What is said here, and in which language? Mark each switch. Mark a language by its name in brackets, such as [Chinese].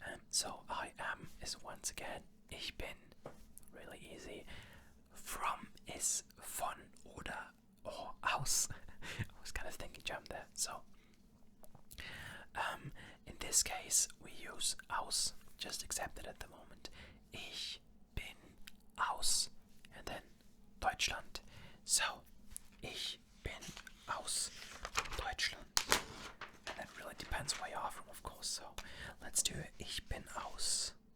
[English] So I am is once again [German] ich bin, [English] really easy. From is [German] von oder [English] or aus. I was kind of thinking German there. So in this case we use aus, just accept it at the moment. [German] Ich bin aus, [English] and then [German] Deutschland. So ich bin aus Deutschland. [English] And that really depends where you are from, of course. So let's do it. [German] Ich bin aus.